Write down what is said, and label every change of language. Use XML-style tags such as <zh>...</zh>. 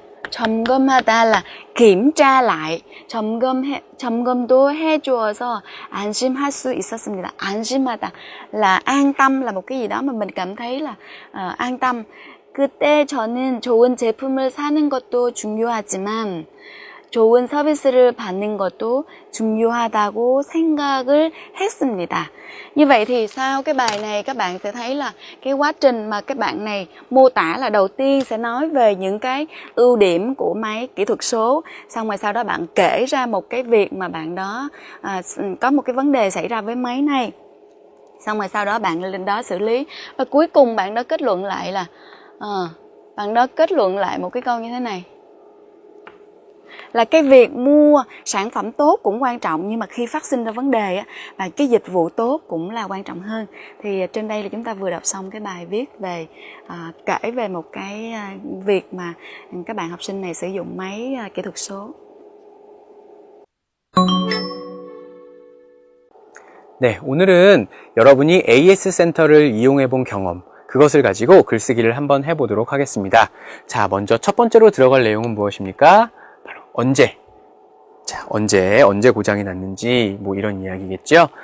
<vi>점검하다 là kiểm tra lại.</vi> <ko>점검도 해주어서 안심할 수 있었습니다.</ko> <vi>안심하다 là an tâm, là một cái gì đó mà mình cảm thấy là an tâm.</vi> <ko>그때 저는 좋은 제품을 사는 것도 중요하지만 좋은 서비스를 받는 것도 중요하다고 생각을 했습니다.</ko> <vi>Như vậy thì sau cái bài này các bạn sẽ thấy là cái quá trình mà các bạn này mô tả là đầu tiên sẽ nói về những cái ưu điểm của máy kỹ thuật số, xong rồi sau đó bạn kể ra một cái việc mà bạn đó có một cái vấn đề xảy ra với máy này, xong rồi sau đó bạn lên đó xử lý, và cuối cùng bạn đó kết luận lại là bạn đó kết luận lại một cái câu như thế này là cái việc mua sản phẩm tốt cũng quan trọng, nhưng mà khi phát sinh ra vấn đề và cái dịch vụ tốt cũng là quan trọng hơn. Thì trên đây là chúng ta vừa đọc xong cái bài viết về kể về một cái việc mà các bạn học sinh này sử dụng máy kỹ thuật số.</vi> <ko>네, 오늘은 여러분이 AS 센터를 이용해 본 경험, 그것을 가지고 글쓰기를 한번 해보도록 하겠습니다. 자, 먼저 첫 번째로 들어갈 내용은 무엇입니까? 바로 언제. 자, 언제 고장이 났는지 뭐 이런 이야기겠죠?</ko>